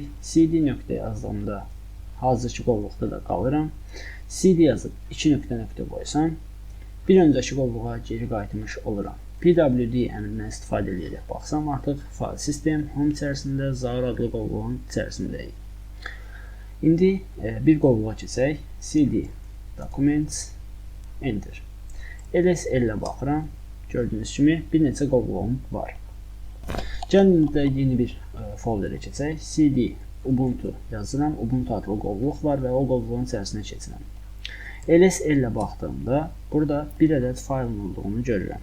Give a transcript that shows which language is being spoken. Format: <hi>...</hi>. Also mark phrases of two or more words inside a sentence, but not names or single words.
<az>cd nöqtə yazdığımda hazırki qovluqda da qalıram. cd yazıb 2 nöqtə qoysam, bir öncəki qovluğa geri qayıtmış oluram. pwd əmrindən istifadə edərək baxsam, artıq fayl sistem home içərisində Zaur adlı qovluğun içərisindəyik. İndi bir qovluğa keçək. cd documents enter. ls ilə baxıram. Gördüyünüz kimi bir neçə qovluğum var. Gəlin də yeni bir folderə keçək. cd ubuntu yazıram. Ubuntu adlı qovluq var və o qovluğun içərisinə keçirəm. ls ilə baxdığımda burada bir ədəd faylın olduğunu görürəm.</az>